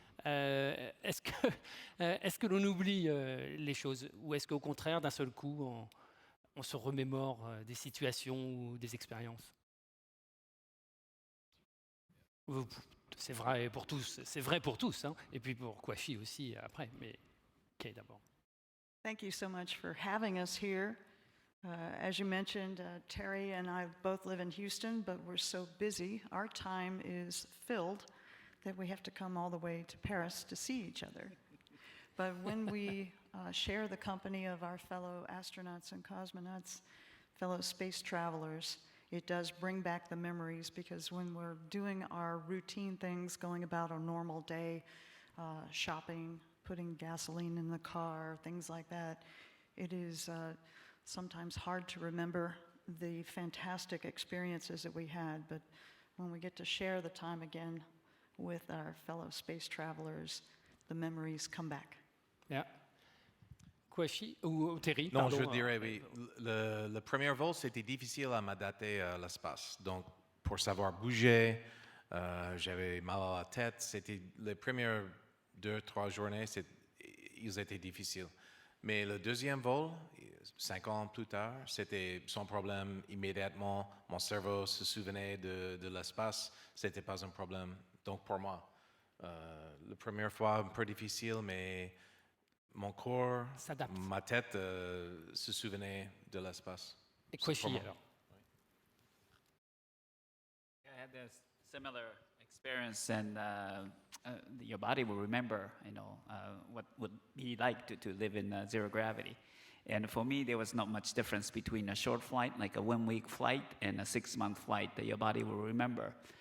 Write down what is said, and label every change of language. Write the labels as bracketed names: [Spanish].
[French] Est-ce que l'on oublie les choses, ou est-ce qu'au contraire, d'un seul coup, on se remémore des situations ou des expériences? C'est vrai pour tous, hein, et puis pour Kwashi aussi après, mais Kay d'abord. [English] Thank you so much for having us here. As you mentioned, Terry and I both live in Houston, but we're so busy. Our time is filled that we have to come all the way to Paris to see each other. But when we share the company of our fellow astronauts and cosmonauts, fellow space travelers, it does bring back the memories, because when we're doing our routine things, going about our normal day, shopping, putting gasoline in the car, things like that, it is sometimes hard to remember the fantastic experiences that we had, but when we get to share the time again with our fellow space travelers, the memories come back. Yeah. [French] Kwashi ou Terry? Non, pardon, je dirais oui. Le premier vol, c'était difficile à m'adapter à l'espace. Donc, pour savoir bouger, j'avais mal à la tête. C'était les premières 2-3 journées, ils étaient difficiles. Mais le deuxième vol, 5 ans plus tard, c'était sans problème immédiatement. Mon cerveau se souvenait de l'espace. C'était pas un problème. Donc pour moi, la première fois un peu difficile, mais mon corps, ma tête se souvenait de l'espace. Et Kwashi alors? [English] I had a similar experience, and your body will remember, what would be like to live in zero gravity. And for me, there was not much difference between a short flight, like a 1-week flight, and a 6-month flight that your body will remember.